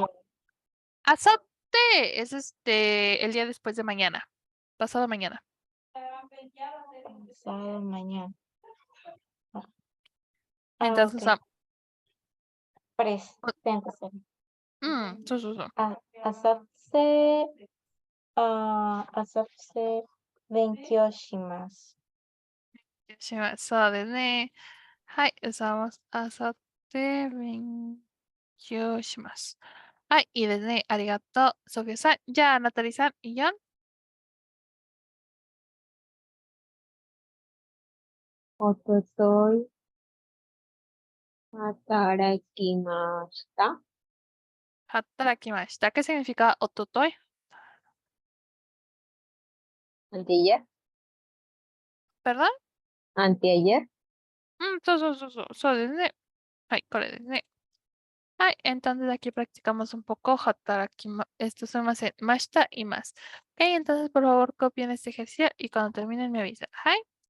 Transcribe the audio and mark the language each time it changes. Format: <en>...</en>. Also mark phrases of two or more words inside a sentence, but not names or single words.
<es>asate es el día después de mañana. Pasado mañana. pasado mañana. Entonces Ok. usamos. Presente sería. Su.</es> <ja>あさって、あさって勉強します. So, はい、usamos あさってします. はい、いいですね。ありがとう。ソフィアさん。じゃあ、ナタリさん、いいよ。おととい、働きました.</ja> <es>働きました。¿Qué significa ototoy? Antier, ¿Perdón? anteayer.</es> <ja>そう。そうですね。はい、これですね。</ja> <es>はい、entonces aquí practicamos un poco esto se llama mashita y más. Ok, entonces por favor copien este ejercicio y cuando terminen me avisan. Hi.</es>